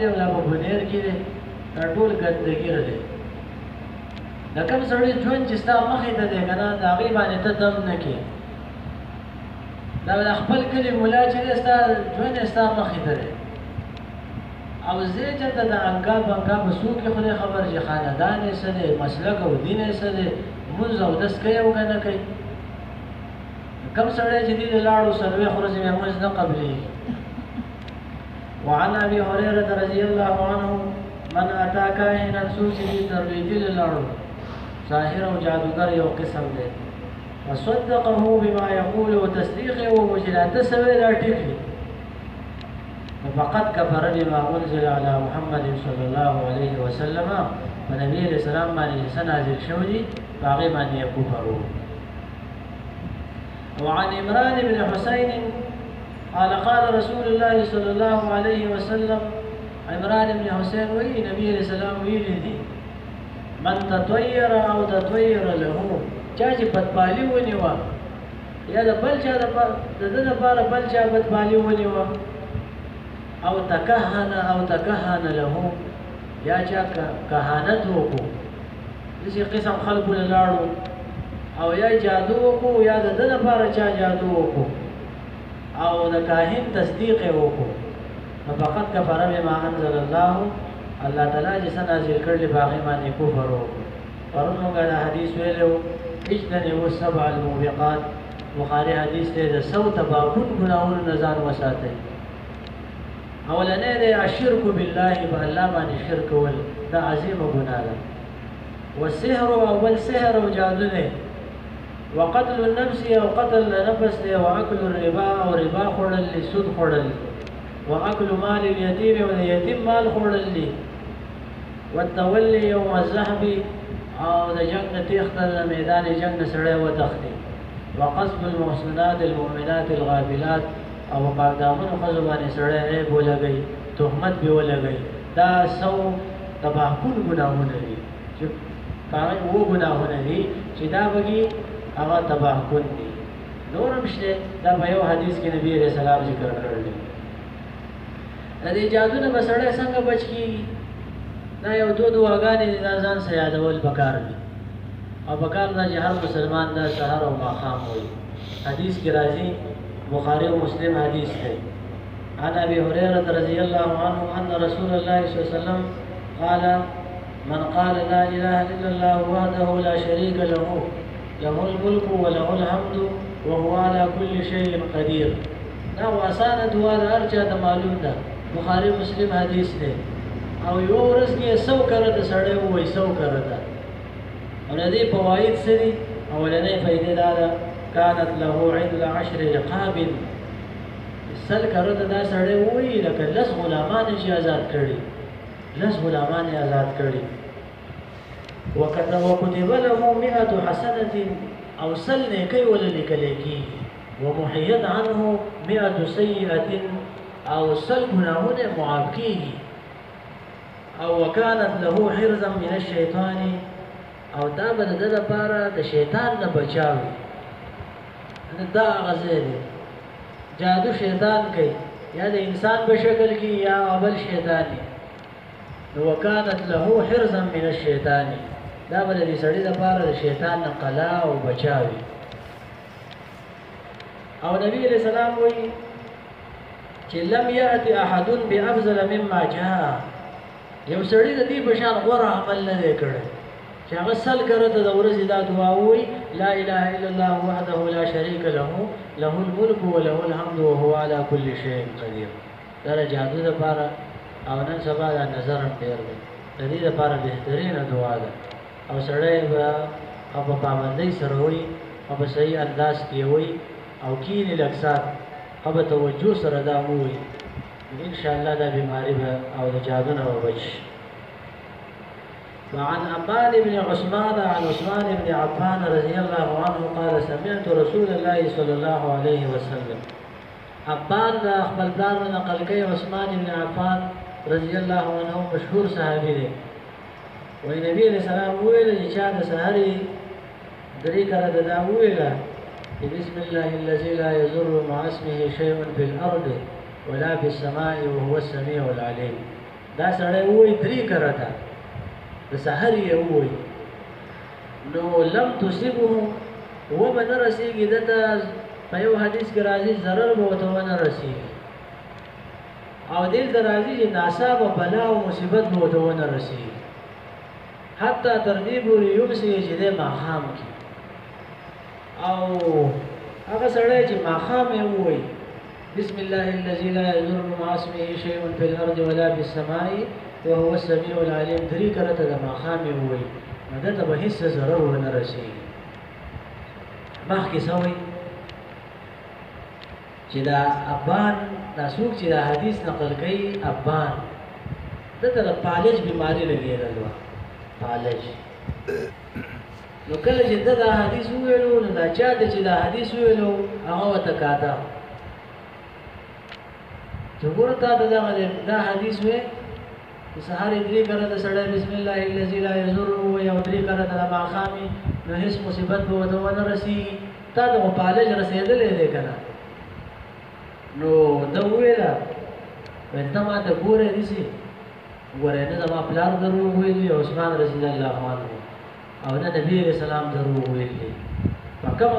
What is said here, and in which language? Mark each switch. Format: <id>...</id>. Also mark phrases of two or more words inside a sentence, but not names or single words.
<ps>او دا په بنیر کې دی دا ټول ګندګیر دی د کوم سړي ژوند چې ستا مخې ته دی که نه د هغې باندې ته دم نه کړې دا د خپل کلي ملا چې دی ستا ژوند یې ستا مخې ته دی او زه چېرته د انګا بنګا په څوک یې خدای خبر چې خاندان یې څه دی مسلک او دین یې څه دی لمونځ اودس کوي او که نه کوي کوم سړی چې دې د لاړو څلوېښت ورځې بیا لمونځ نه قبلېږي</ps> <ar>وعن ابي هريره رضي الله عنه من اتى كاهنا</ar> <ps>څوک چې دې ترویجي لاړو ساحر او جادوګر یو قسم دی</ps> <ar>وصدقه بما يقول وتصديقه ومجلاته سوي</ar> <ps>دا ټیک دی</ps> <ar>فقد كفر بما انزل على محمد صلى الله عليه وسلم ونبي عليه السلام</ar> <ps>باندې نازل شوی دی هغه باندې کفر</ps> <ar>وعن عمران بن حسين قال قال رسول الله صلى الله عليه وسلم عمران بن حسين</ar> <ps>وی نبی عليه السلام ویلی دی</ps> <ar>من تطیر او تطیر له</ar> <ps>چا چې بدپالي ونیوه یا د بل چا د ده لپاره بل چا بدپالي ونیوه</ps> <ar>او تکهن له</ar> <ps>یا چا کهانت وکړو داسې قسم خلکو له لاړو او یا جادو وکړو یا د ده لپاره چا جادو وکړو او د کاهن تصدیق یې وکړو نو</ps> <ar>فقط کفر بما انزل الله</ar> <ps>الله تعالی چې څه نازل کړلي په هغې باندې کفر وکړو پرون موږ دا حدیث ویلی و</ps> <ar>اجتنبوا السبع الموبقات</ar> <ps>بخاري حدیث دی د 100 تباکون ګناهونو نه ځان وساتئ اولنی دی</ps> <ar>الشرک بالله</ar> <ps>په الله باندې شرک کول دا عظیمه ګناه ده والسحر او بل سحر او جادو دی</ps> <ar>وقتل النفس</ar> <ps>او قتل نفس دی</ps> <ar>واکل الربا</ar> <ps>او ربا خوړل دی سود خوړل</ps> <ar>واکل مال اليتيم</ar> <ps>او د یتیم مال خوړل دی</ps> <ar>والتولي يوم الزحف</ar> <ps>او د جنگ نه تېښتل میدان جنگ نه سړی وتښتي</ps> <ar>وقصف المحصنات المؤمنات الغافلات</ar> <ps>او پاک دامنو ښځو باندې سړی عیب ولګوي تهمت پې ولګوي دا سو تباهکون ګناهونه دي چې په هغې اووه ګناهونه دي چې دا بګي هغه تباهکون دي نور هم شته دا په یو حدیث کې نبي علیه السلام ذکر کړی دی د دې جادو نه به سړی څنګه بچ کېږي دا یو دعاګانې دي دا ځان سره یادول پکار دي او پکار دا چې هر مسلمان دا سهار او ماښام وایي حدیث کې راځي بخاری و مسلم حدیث ہے</ps> <ar>عن ابي هريره رضي الله عنه ان رسول الله صلى الله عليه وسلم قال من قال لا اله الا الله وحده لا شريك له له الملك وله الحمد وهو على كل شيء قدير</ar> <ps>دا آسان دعا ده هر چا ته معلوم ده بخاری مسلم حدیث ده او یو ورځ کې 100 کرته سړی وایي 100 کرته او د دې فواید څه دي اولنۍ فائدې دا ده</ps> <ar>كانت له عدل 10 رقاب</ar> <ps>سل کرته دا سړی وایي لکه لس غلامان چې آزاد کړي لس غلامان یې آزاد کړي</ps> <ar>وکتب له 100 حسنه</ar> <ps>او سل نیکۍ وللیکل کېږي</ps> <ar>ومحيت عنه</ar> <ps>100 سيئه او سل ګناهونه معاف کېږي او</ps> <ar>وكانت له حرزا من الشيطان</ar> <ps>او دا به د ده لپاره د شیطان نه بچاوي دا غزه دی جادو شیطان کوي یا د انسان په شکل کې یا بل شیطان دی نو</ps> <ar>وکانت له حرزا من الشیطان</ar> <ps>دا به د دې سړي لپاره د شیطان نه قلا او بچاوي او نبی علیہ السلام وایي چې</ps> <ar>لم یأت احد بافضل مما جاء</ar> <ps>یو سړی د دې په شان غوره عمل نه دی کړی چې هغه سل کرته د ورځې دا دعا وایي</ps> <ar>لا اله الا الله وحده لا شريك له له الملك وله الحمد وهو على كل شيء قدير</ar> <ps>دا د جادو دپاره او نن سبا دا نظر هم ډېر دی د دې دپاره بهترینه دعا ده او سړی به په پابندۍ سره وایي او په صحیح انداز کې وایي او کینې لږ سات او په توجه سره دا ووایي انشاءالله دا بیماری به او د جادو نه به بچ</ps> <ar>وعن عباد بن عثمان عن عثمان بن عفان رضي الله عنه قال سمعت رسول الله صلى الله عليه وسلم</ar> <ps>عباد دا خپل پلار نقل کوي عثمان بن عفان رضي الله عنه مشهور صحابي دی وی نبی علیہ</ps> <ar>السلام</ar> <ps>ویل چې چا د سحرې درې کرته دا ویله</ps> <ar>بسم الله الذي لا يضر مع اسمه شيء في الارض ولا في السماء وهو السميع العليم</ar> <ps>دا سړی وایي درې کرته د سحر یې ووایي نو</ps> <ar>لم تصبه</ar> <ps>وبه نه رسېږي دته په یو حدیث کې راځي ضرر به ورته ونه رسېږي او دلته راځي چې ناڅاپه بلا او مصیبت به ورته ونه رسېږي حتی تر دې پورې یوسي چې دی ماښام کې او هغه سړی چې ماښام یې ووایي</ps> <ar>بسم الله الذي لا يضر مع اسمه شيء في الارض ولا في السماء وهو السميع العليم</ar> <ps>درې کرته د ماښام یې ووایي نو دته به هېڅ ضرر ونه رسېږي مخکې څه وایي چې دا ابان دا څوک چې دا حدیث نقل کوي ابان دته د پالج بیماري لګېدل وه پالج نو کله چې ده دا حدیث وویلو نو دا چا ته چې دا حدیث وویلو هغه ورته کاته چې ګوره تا ته دا حدیث وی چې سهار یې درې کرته سړی</ps> <ar>بسم الله الذي لا يضر</ar> <ps>ووایي او درې کرته د ماښامې نو هېڅ مصیبت به ورته ونه رسېږي تا ته خو پالج رسېدلی دی که نه نو ده وویله ویل ته ما ته ګورې داسې ګورې نه زما پلار دروغ ویلي عثمان</ps> <ar>رضی الله عنه</ar> <ps>او نه نبی علیہ السلام دروغ ویلي په کومه</ps>